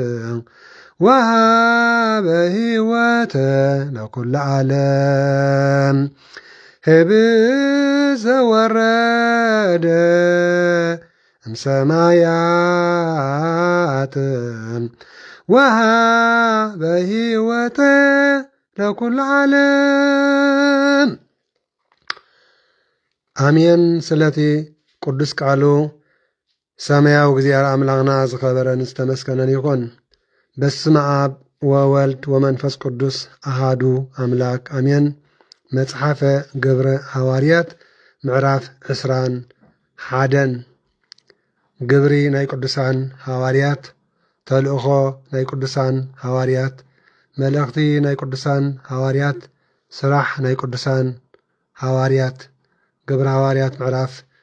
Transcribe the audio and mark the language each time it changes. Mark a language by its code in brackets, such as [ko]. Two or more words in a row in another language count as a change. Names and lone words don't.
[gez] ወሃበ ሕይወተ ለኩሉ ዓለም ህብእ ዘወረደ እምሰማያት ወሃበ ሕይወተ ለኩሉ ዓለም። [ti] አሜን። ስለቲ ቅዱስ ቃሉ ሰማያዊ እግዚአብሔር አምላኽና ዝኸበረን ዝተመስገነን ይኹን። [gez] በስመ አብ ወወልድ ወመንፈስ ቅዱስ አሃዱ አምላክ አሜን። [ti] መጽሐፈ ግብረ ሐዋርያት ምዕራፍ 21 ግብሪ ናይ ቅዱሳን ሐዋርያት ተልእኾ ናይ ቅዱሳን ሐዋርያት መልእኽቲ ናይ ቅዱሳን ሐዋርያት ስራሕ ናይ ቅዱሳን ሐዋርያት ግብረ ሐዋርያት ምዕራፍ